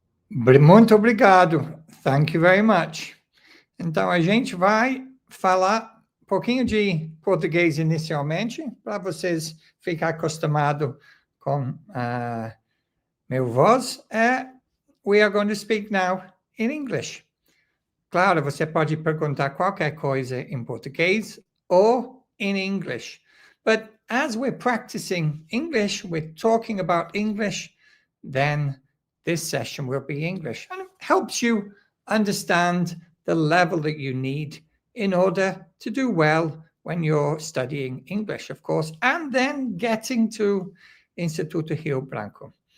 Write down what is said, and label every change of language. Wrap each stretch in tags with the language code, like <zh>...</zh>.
<pt>Muito obrigado.</pt> <en>Thank you very much.</en> <pt>Então, a gente vai falar um pouquinho de português inicialmente, para vocês ficarem acostumados com meu voz.</pt> <en>We are going to speak now in English.</en> <pt>Claro, você pode perguntar qualquer coisa em português ou</pt> <en>in English. But as we're practicing English, we're talking about English, then this session will be English. And it helps you understand the level that you need in order to do well when you're studying English, of course, and then getting to Instituto Rio Branco.</en>